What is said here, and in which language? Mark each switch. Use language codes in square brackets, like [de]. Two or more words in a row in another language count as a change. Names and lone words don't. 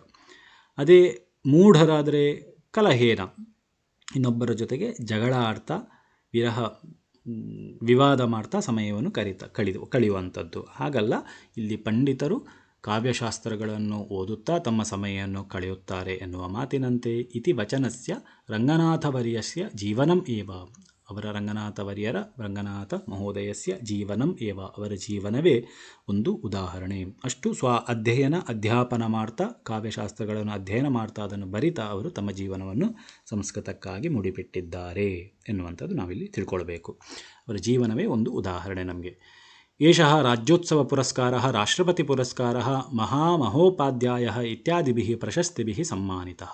[kn] ಅದೇ ಮೂಢರಾದರೆ ಕಲಹೇನ, ಇನ್ನೊಬ್ಬರ ಜೊತೆಗೆ ಜಗಳ ಆಡ್ತಾ ವಿವಾದ ಮಾಡ್ತಾ ಸಮಯವನ್ನು ಕಳೆಯುವಂಥದ್ದು. ಹಾಗಲ್ಲ, ಇಲ್ಲಿ ಪಂಡಿತರು ಕಾವ್ಯಶಾಸ್ತ್ರಗಳನ್ನು ಓದುತ್ತಾ ತಮ್ಮ ಸಮಯವನ್ನು ಕಳೆಯುತ್ತಾರೆ ಎನ್ನುವ ಮಾತಿನಂತೆ [sa] ಇತಿ ವಚನಸ್ಯ ರಂಗನಾಥವರ್ಯಸ್ಯ ಜೀವನಂ ಏವ, ಅವರ ರಂಗನಾಥ ಮಹೋದಯಸ್ಯ ಜೀವನಂ ಏವ, [kn] ಅವರ ಜೀವನವೇ ಒಂದು ಉದಾಹರಣೆ. ಅಷ್ಟು ಅಧ್ಯಾಪನ ಮಾಡ್ತಾ, ಕಾವ್ಯಶಾಸ್ತ್ರಗಳನ್ನು ಅಧ್ಯಯನ ಮಾಡ್ತಾ, ಅದನ್ನು ಬರಿತಾ ಅವರು ತಮ್ಮ ಜೀವನವನ್ನು ಸಂಸ್ಕೃತಕ್ಕಾಗಿ ಮುಡಿಪಿಟ್ಟಿದ್ದಾರೆ ಎನ್ನುವಂಥದ್ದು ನಾವಿಲ್ಲಿ ತಿಳ್ಕೊಳ್ಬೇಕು. ಅವರ ಜೀವನವೇ ಒಂದು ಉದಾಹರಣೆ ನಮಗೆ. [sa] ಏಷಃ ರಾಜ್ಯೋತ್ಸವ ಪುರಸ್ಕಾರಃ ರಾಷ್ಟ್ರಪತಿ ಪುರಸ್ಕಾರಃ ಮಹಾಮಹೋಪಾಧ್ಯಾಯಃ ಇತ್ಯಾದಿಭಿಃ ಪ್ರಶಸ್ತಿಭಿಃ ಸಮ್ಮಾನಿತಃ.